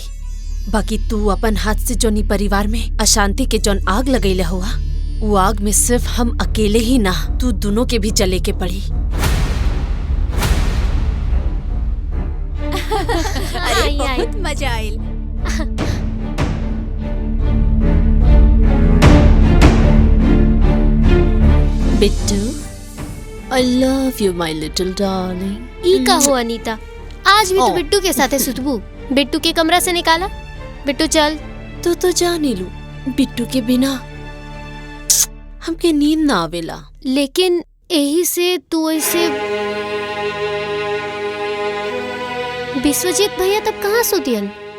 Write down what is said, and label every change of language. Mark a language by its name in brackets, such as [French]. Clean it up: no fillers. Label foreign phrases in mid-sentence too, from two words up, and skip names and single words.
[Bhojpuri] बाकी तू अपन हाथ से जोनी परिवार में अशांति के जोन आग लगैले हुआ, वो आग में सिर्फ हम अकेले ही ना, तू दोनों के भी जले के पड़ी। अरे बहुत मजा आयल। बिट्टू, [English] I love you, my little darling. [Bhojpuri] ई का हो अनीता, आज भी तो बिट्टू के साथ सुतबू। बिट्टू के कमरा से निकाला। बिट्टू चल। तो जाने लू, बिट्टू के बिना हमके नींद ना आवेला। लेकिन यही से तू ऐसे विश्वजीत भैया तब कहाँ सोतियन?